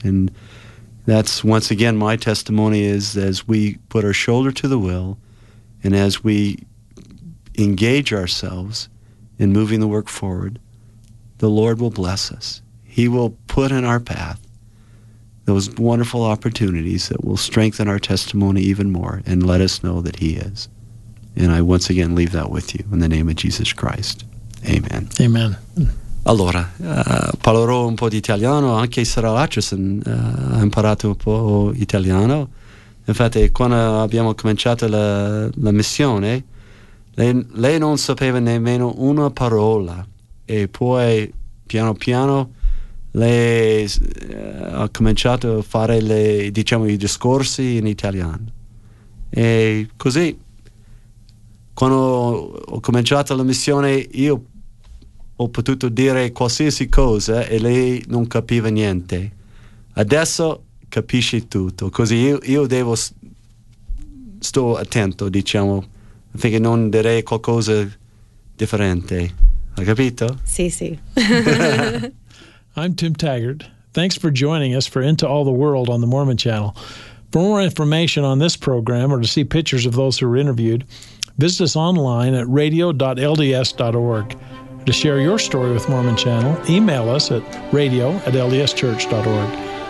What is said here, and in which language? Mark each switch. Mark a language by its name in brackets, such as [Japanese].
[English] And that's, once again, my testimony is, as we put our shoulder to the wheel, and as we engage ourselves in moving the work forward, the Lord will bless us. He will put in our path those wonderful opportunities that will strengthen our testimony even more and let us know that he is. And I once again leave that with you in the name of Jesus Christ. Amen. Amen. [Italian] Allora, parlerò un po' di italiano, anche se sarà l'accesso, ho imparato un po' italiano. Infatti, quando abbiamo cominciato la missione, lei non sapeva nemmeno una parola, e poi piano piano lei ha cominciato a fare i discorsi in italiano. E così, quando ho cominciato la missione, io ho potuto dire qualsiasi cosa e lei non capiva niente. adesso capisci tutto, così io devo sto attento, diciamo, affinché non direi qualcosa differente. Hai capito? Sì, sì. [English] I'm Tim Taggart. Thanks for joining us for Into All the World on the Mormon Channel. For more information on this program or to see pictures of those who were interviewed, visit us online at radio.lds.org. To share your story with Mormon Channel, email us at radio@ldschurch.org.